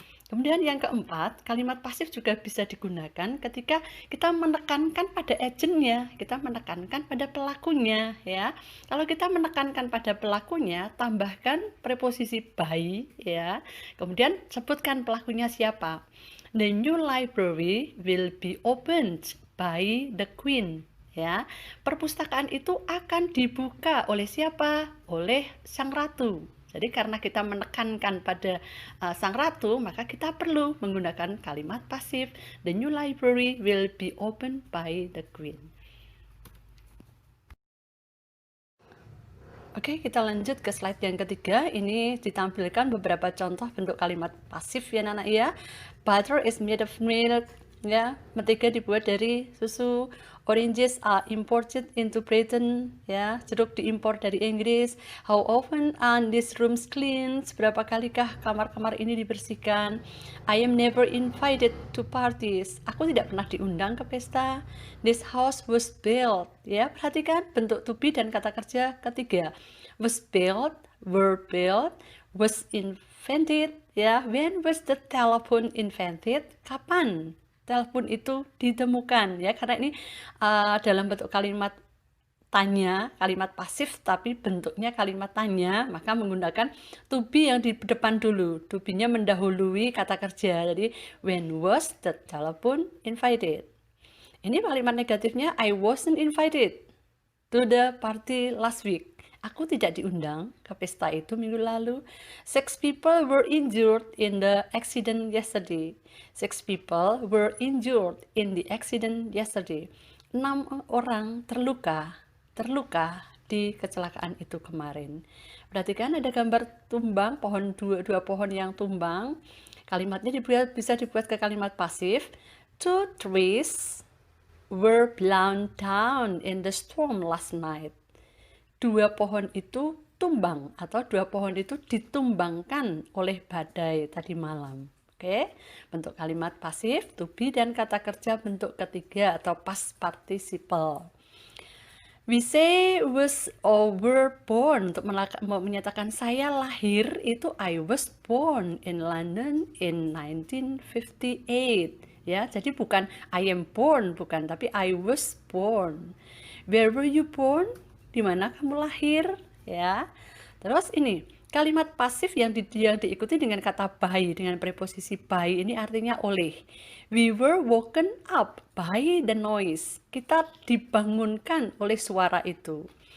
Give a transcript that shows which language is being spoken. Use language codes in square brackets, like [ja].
[id] Kemudian yang keempat, kalimat pasif juga bisa digunakan ketika kita menekankan pada agentnya, kita menekankan pada pelakunya, ya. Kalau kita menekankan pada pelakunya, tambahkan preposisi by, ya. Kemudian sebutkan pelakunya siapa. [en] The new library will be opened by the Queen. [id] Ya, perpustakaan itu akan dibuka oleh siapa? Oleh sang ratu. Jadi karena kita menekankan pada sang ratu, maka kita perlu menggunakan kalimat pasif. [en] The new library will be opened by the queen. [id] Oke, kita lanjut ke slide yang ketiga. Ini ditampilkan beberapa contoh bentuk kalimat pasif ya anak-anak ya. [en] Butter is made of milk. [id] Ya, mentega dibuat dari susu. [en] Oranges are imported into Britain. [id] Ya, jeruk diimpor dari Inggris. [en] How often are these rooms cleaned? [id] Berapa kalikah kamar-kamar ini dibersihkan? [en] I am never invited to parties. [id] Aku tidak pernah diundang ke pesta. [en] This house was built. [id] Ya, perhatikan bentuk to be dan kata kerja ketiga. [en] Was built, were built, was invented. Ya, when was the telephone invented? [id] Kapan telepon itu ditemukan, ya, karena ini dalam bentuk kalimat tanya, kalimat pasif tapi bentuknya kalimat tanya, maka menggunakan to be yang di depan dulu. To be-nya mendahului kata kerja. Jadi [en] when was the telephone invited? [id] Ini kalimat negatifnya, [en] I wasn't invited to the party last week. [id] Aku tidak diundang ke pesta itu minggu lalu. [en] 6 people were injured in the accident yesterday. 6 people were injured in the accident yesterday. [id] 6 orang terluka di kecelakaan itu kemarin. Perhatikan ada gambar tumbang, pohon dua pohon yang tumbang. Kalimatnya bisa dibuat ke kalimat pasif. 2 trees were blown down in the storm last night. 2 pohon itu tumbang atau 2 pohon itu ditumbangkan oleh badai tadi malam. Oke, bentuk kalimat pasif, to be dan kata kerja bentuk ketiga atau past participle. [en] We say was or were born [id] untuk menyatakan saya lahir itu [en] I was born in London in 1958. [id] Ya, jadi bukan [en] I am born, [id] bukan, tapi [en] I was born. Where were you born? [id] Di mana kamu lahir? Ya. Terus ini kalimat pasif yang diikuti dengan kata by, dengan preposisi by, ini artinya oleh. [en] We were woken up by the noise. [id] Kita dibangunkan oleh suara itu.